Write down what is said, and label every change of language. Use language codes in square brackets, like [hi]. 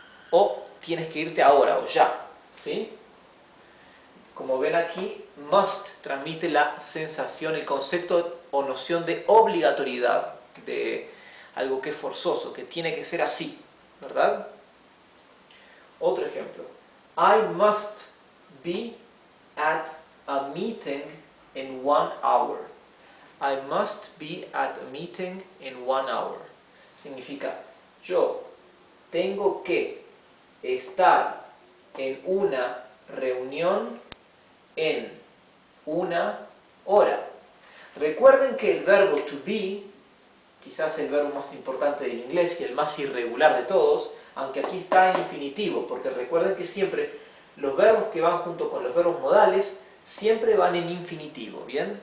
[es] O tienes que irte ahora o ya, ¿sí? Como ven aquí, must transmite la sensación, el concepto o noción de obligatoriedad, de algo que es forzoso, que tiene que ser así, ¿verdad? Otro ejemplo. [en] I must be at a meeting in 1 hour. I must be at a meeting in 1 hour. [es] Significa, yo tengo que estar en una reunión en 1 hora. Recuerden que el verbo to be, quizás el verbo más importante del inglés y el más irregular de todos, aunque aquí está en infinitivo, porque recuerden que siempre los verbos que van junto con los verbos modales siempre van en infinitivo, ¿bien?